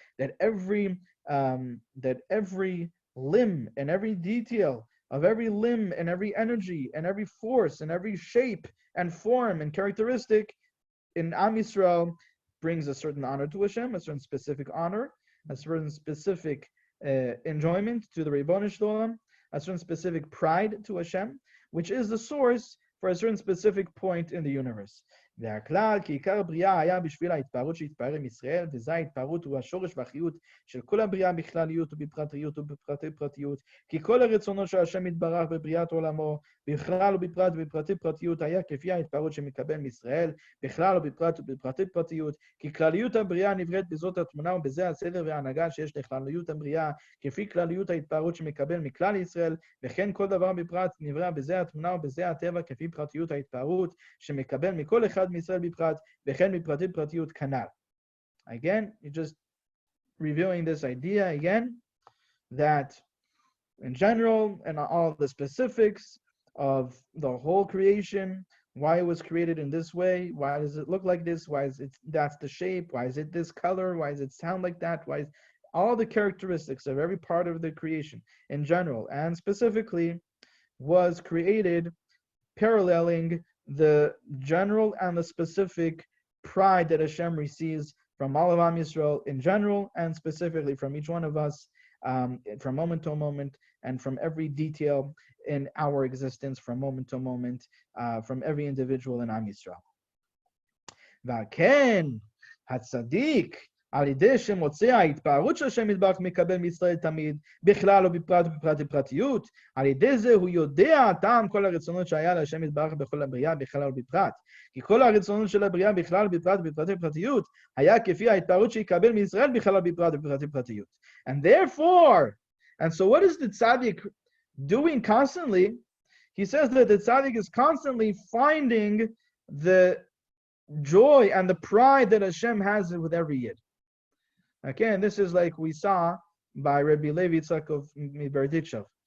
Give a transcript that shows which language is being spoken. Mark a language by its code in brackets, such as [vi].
[en] That every limb and every detail of every limb and every energy and every force and every shape and form and characteristic in Am Yisrael brings a certain honor to Hashem, a certain specific honor, a certain specific enjoyment to the Ribono Shel Olam, a certain specific pride to Hashem, which is the source for a certain specific point in the universe. [he] והכלל, כי עיקר הבריאה היה בשביל ההתפארות שהתפאר עם ישראל, וזה ההתפארות הוא השורש והחיות של כל הבריאה בכלליות ובפרטיות ובפרטי פרטיות, כי כל הרצונות של השם יתברך בבריאת עולמו, בכלל ובפרט ובפרטי פרטיות, היה כפי ההתפארות שמקבל מישראל, בכלל ובפרט ובפרטי פרטיות, כי כלליות הבריאה נבראת בזאת התמונה ובזה הסדר וההנהגה שיש לכלליות הבריאה, כפי כלליות ההתפארות שמקבל מכלל ישראל, וכן כל דבר בפרט נברא בזה התמונה ובזה הטבע, כפי פרטיות ההתפארות שמקבל מכל אחד מישראל בפרט, וכן מפרטי פרטיות כנ"ל. [en] Again, you're just reviewing this idea again, that in general and all the specifics of the whole creation, why it was created in this way, why does it look like this, why is it that's the shape, why is it this color, why does it sound like that, why is all the characteristics of every part of the creation in general and specifically was created paralleling the general and the specific pride that Hashem receives from all of Am Yisrael in general and specifically from each one of us from moment to moment and from every detail in our existence from moment to moment from every individual in Am Yisrael. [he] V'aken hatzadik על ידי שמוצא ההתפארות של השם יתברך מקבל מישראל תמיד, בכלל ובפרט ובפרט בפרטיות, על ידי זה הוא יודע טעם כל הרצונות שהיה להשם יתברך בכל הבריאה, בכלל ובפרט. כי כל הרצונות של הבריאה בכלל ובפרט ובפרט בפרטיות, היה כפי ההתפארות שיקבל מישראל בכלל ובפרט ובפרט בפרטיות. [en] And therefore, and so what is the tzaddik doing constantly? He says that the tzaddik is constantly finding the joy and the pride that Hashem has with every yid. Okay, and this is like we saw by Rabbi Levi Yitzchak of Berdichev.